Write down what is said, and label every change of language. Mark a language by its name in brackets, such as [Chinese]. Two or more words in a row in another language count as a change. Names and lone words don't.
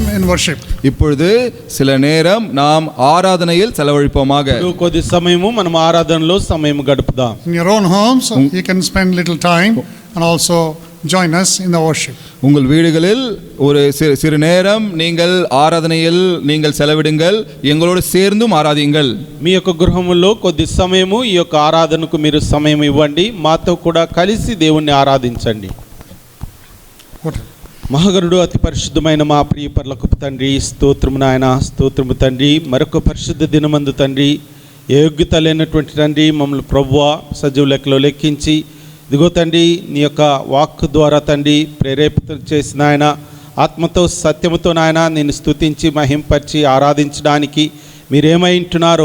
[English] worship. [Tamil] இப்பொழுது சில நேரம் நாம் ஆராதனையில் செலவழிப்போமாக. [Telugu] ఇప్పుడు కొద్ది సమయము మనం ఆరాధనలో సమయం గడుపుదాం. [English] In your own homes, you can spend little time and also join us in the worship. [Tamil] உங்கள் வீடுகளில் ஒரு சிறு நேரம் நீங்கள் ஆராதனையில் நீங்கள் செலவிடுங்கள், எங்களோடு சேர்ந்தும் ஆராதியுங்கள். [Telugu] మీ యొక్క గృహములో కొద్ది సమయము ఈ యొక్క ఆరాధనకు మీరు సమయం ఇవ్వండి, మాతో కూడా కలిసి దేవుణ్ణి ఆరాధించండి. మహాగరుడు అతి పరిశుద్ధమైన మా ప్రియ పరలోకపు తండ్రి, స్తోత్రము నాయన, స్తోత్రము తండ్రి. మరొక పరిశుద్ధ దినమందు తండ్రి, యోగ్యత లేనటువంటి తండ్రి మమ్మల్ని ప్రభువా సజీవ లెక్కలో లెక్కించి ఇదిగో తండ్రి నీ యొక్క వాక్కు ద్వారా తండ్రి ప్రేరేపితం చేసిన ఆయన ఆత్మతో సత్యముతో నాయన నేను స్తుతించి మహింపరిచి ఆరాధించడానికి మీరేమై ఉంటున్నారో.